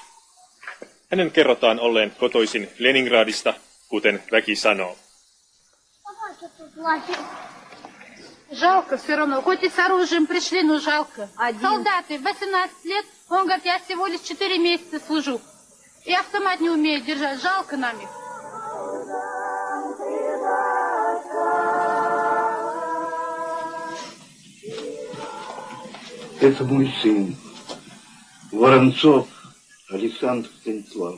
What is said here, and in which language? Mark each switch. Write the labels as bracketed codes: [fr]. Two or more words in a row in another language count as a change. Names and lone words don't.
[fi] Hänen kerrotaan olleen kotoisin Leningradista, kuten väki sanoo. [ru] Жалко все равно. Хоть и с оружием пришли, но жалко. Солдаты, 18 лет, он говорит, я всего лишь 4 месяца служу. И автомат не умеет держать. Жалко нам их. Это мой сын, Воронцов Александр Станиславович.